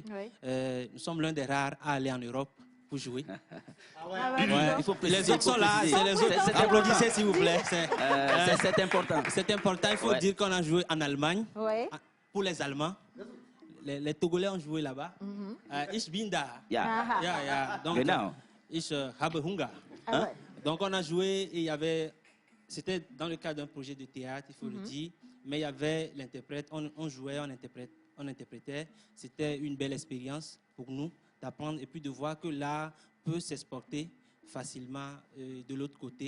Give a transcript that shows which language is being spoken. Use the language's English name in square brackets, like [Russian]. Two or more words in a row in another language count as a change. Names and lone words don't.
[French] Nous sommes l'un des rares à aller en Europe pour jouer. Il faut les autres sont là, c'est les autres. Applaudissez s'il vous plaît. C'est important. C'est important. Il faut dire qu'on a joué en Allemagne pour les Allemands. Les Togolais ont joué là-bas. [German] Ich bin da. Donc, ich habe Hunger. [French] Donc on a joué et il y avait, c'était dans le cadre d'un projet de théâtre, il faut le dire, mais il y avait l'interprète, on jouait, on interprétait. C'était une belle expérience pour nous d'apprendre et puis de voir que l'art peut s'exporter facilement de l'autre côté.